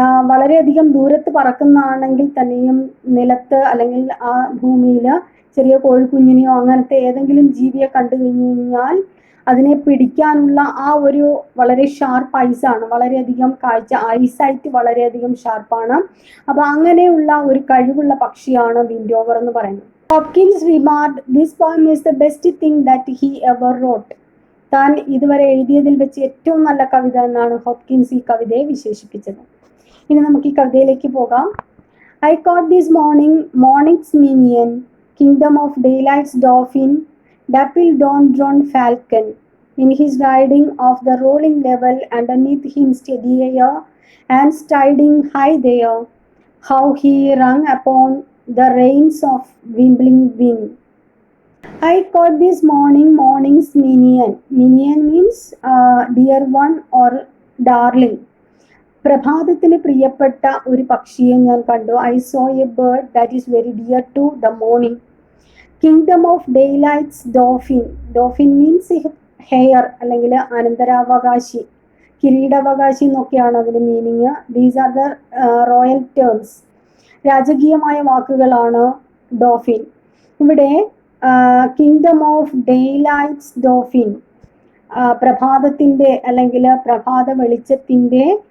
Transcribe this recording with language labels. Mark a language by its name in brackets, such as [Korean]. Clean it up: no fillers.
[Malayalam] വളരെയധികം ദൂരത്ത് പറക്കുന്നതാണെങ്കിൽ തന്നെയും നിലത്ത് അല്ലെങ്കിൽ ആ ഭൂമിയിൽ ചെറിയ കോഴിക്കുഞ്ഞിനെയോ അങ്ങനത്തെ ഏതെങ്കിലും ജീവിയെ കണ്ടു കഴിഞ്ഞാൽ അതിനെ പിടിക്കാനുള്ള ആ ഒരു വളരെ ഷാർപ്പ് ഐസാണ്, വളരെയധികം കാഴ്ച, ഐസൈറ്റ് വളരെയധികം ഷാർപ്പാണ്. അപ്പോൾ അങ്ങനെയുള്ള ഒരു കഴിവുള്ള പക്ഷിയാണ് വിൻഡോവർ എന്ന് പറയുന്നത്. [English] Hopkins remarked, this poem is the best thing that he ever wrote. [Malayalam] താൻ ഇതുവരെ എഴുതിയതിൽ വെച്ച് ഏറ്റവും നല്ല കവിത എന്നാണ് ഹോപ്കിൻസ് ഈ കവിതയെ വിശേഷിപ്പിച്ചത്. ഇനി നമുക്ക് ഈ കവിതയിലേക്ക് പോകാം. [English] I caught this morning, morning's minion, kingdom of daylight's dauphin, dapple dawn drawn falcon, in his riding of the rolling level underneath him steady air, and striding high there, how he rung upon the reins of wimbling wind. I caught this morning, morning's minion. Minion means dear one or darling. [Malayalam] പ്രഭാതത്തിന് പ്രിയപ്പെട്ട ഒരു പക്ഷിയെ ഞാൻ കണ്ടു. [English] I saw a bird that is very dear to the morning. Kingdom of daylight's dauphin. Dauphin means heir [Malayalam] അല്ലെങ്കിൽ അനന്തരാവകാശി, കിരീടാവകാശി എന്നൊക്കെയാണ് അതിൻ്റെ meaning. [English] These are the royal terms. [Malayalam] രാജകീയമായ വാക്കുകളാണ് ഡോഫിൻ. ഇവിടെ [English] kingdom of daylight's dauphin, [Malayalam] പ്രഭാതത്തിൻ്റെ അല്ലെങ്കിൽ പ്രഭാത വെളിച്ചത്തിൻ്റെ